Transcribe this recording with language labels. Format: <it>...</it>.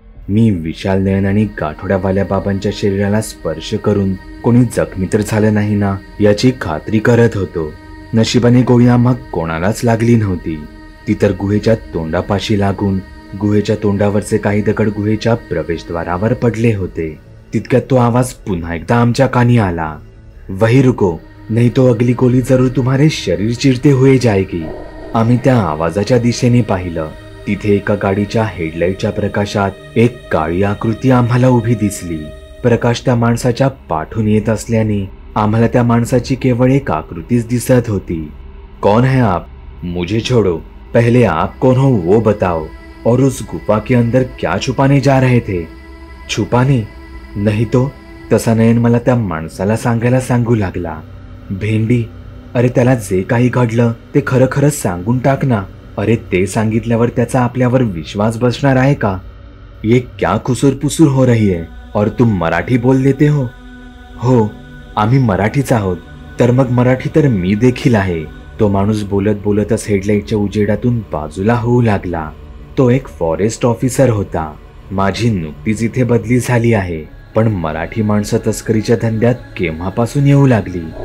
<mr>मी विशाल नयनाने गाठोड्यावाल्या बाबांच्या शरीराला स्पर्श करून कोणी जखमी तर झालं नाही ना याची खात्री करत होतो. नशिबाने गोळी आम्हा कोणालाच लागली नव्हती. ती तर गुहेच्या तोंडापाशी लागून गुहेच्या तोंडावरचे काही दगड गुहेच्या प्रवेशद्वारावर पडले होते. तितक्यात तो आवाज पुन्हा एकदा आमच्या कानी आला.</mr> <hi>वही रुको, नहीं तो अगली गोली जरूर तुम्हारे शरीर चिरते हुए जाएगी.</hi> <mr>आम्ही त्या आवाजाच्या दिशेने पाहिलं. तिथे एका गाडीच्या हेडलाईटच्या प्रकाशात एक काळी आकृती आम्हाला उभी दिसली. प्रकाश त्या माणसाच्या पाठून येत असल्याने आम्हाला त्या माणसाची केवळ एक आकृतीच दिसत होती.</mr> <hi>कौन है आप? मुझे छोड़ो, पहले आप कौन हो वो बताओ, और उस गुफा के अंदर क्या छुपाने जा रहे थे? छुपाने? नहीं तो.</hi> <mr>तसा नयन मला त्या माणसाला सांगायला सांगू लागला. भेंडी, अरे त्याला जे काही घडलं ते खरं खरंच सांगून टाक ना. अरे ते सांगितल्यावर त्याचा आपल्यावर विश्वास बसणार आहे का?</mr> <hi>ये क्या खुसूर पुसूर हो रही है और तुम मराठी बोल देते हो?</hi> <mr>हो, आम्ही मराठीच आहोत. तर मग मराठी तर मी देखील आहे. तो माणूस बोलत बोलतच हेडलाईटच्या उजेडातून बाजूला होऊ लागला. तो एक फॉरेस्ट ऑफिसर होता. माझी नुकतीच इथे बदली झाली आहे, पण मराठी माणसं तस्करीच्या धंद्यात केव्हापासून येऊ लागली?</mr>